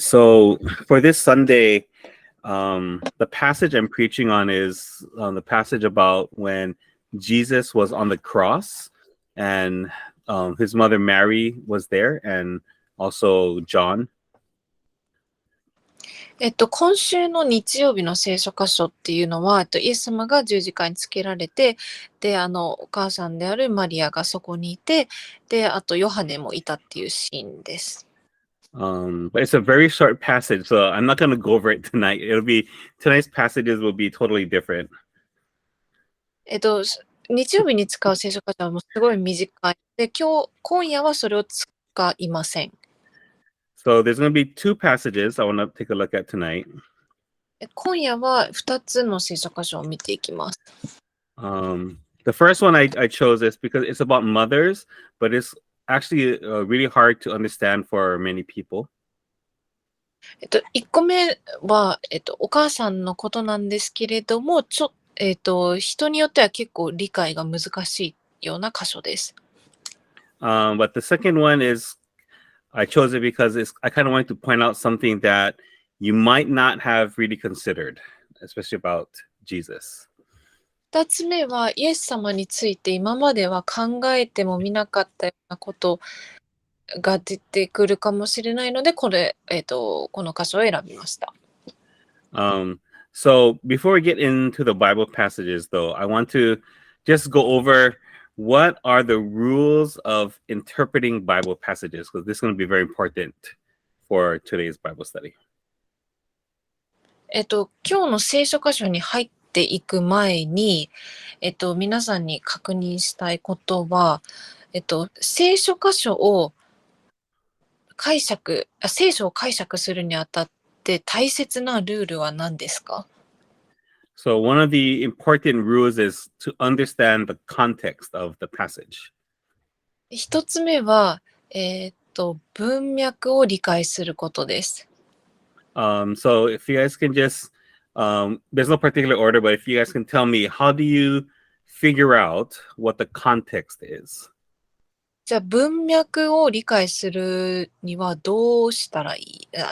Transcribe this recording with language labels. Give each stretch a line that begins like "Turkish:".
English: So for this Sunday, the passage I'm preaching on is the passage about when Jesus was on the cross and his mother Mary was there and also John.
Japanese: 今週の日曜日の聖書箇所っていうのは、イエス様が十字架につけられて、で、お母さんであるマリアがそこにいて、で、あとヨハネもいたっていうシーンです。
English: But it's a very short passage, so I'm not going to go over it tonight. Tonight's passages will be totally different.
Japanese: 日曜日に使う聖書箇所はもうすごい短い。で、今夜はそれを使いません。
English: So there's going to be two passages I want to take a look at tonight.
Japanese: 今夜は2つの聖書箇所を見ていきます。
English: The first one I chose is because it's about mothers, but it's actually really hard to understand for many people.
Japanese: 1個目は、お母さんのことなんですけれども、人によっては結構理解が難しいような箇所です。
English: But the second one is I chose it because I kind of wanted to point out something that you might not have really considered, especially about Jesus.
Japanese: 2つ目はイエス様について今までは考えてもみなかったようなことが出てくるかもしれないので、この箇所を選びました。
English: So before we get into the Bible passages, though, I want to just go over what are the rules of interpreting Bible passages, because this is going to be very important for today's Bible study.
Japanese: 今日の聖書箇所に入っていく前に、皆さんに確認したいことは、聖書箇所を聖書を解釈するにあたって大切なルールは何ですか？
English: So one of the important rules is to understand the context of the passage.
Japanese: 一つ目は、文脈を理解することです。
English: So if you guys can just, there's no particular order, but if you guys can tell me, how do you figure out what the context is?
Japanese: じゃあ文脈を理解するにはどうしたらいい？